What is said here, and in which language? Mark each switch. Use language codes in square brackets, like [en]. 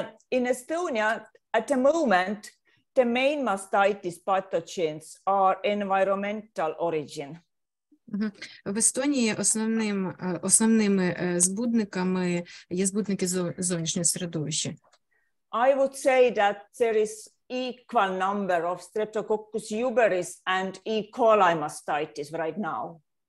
[en] In Estonia, at the moment, the main mastitis pathogens are environmental origin. [uk] В Естонії основними збудниками є збудники зовнішнього середовища. [en] I would say that there is equal number of Streptococcus uberis and E. coli mastitis right now.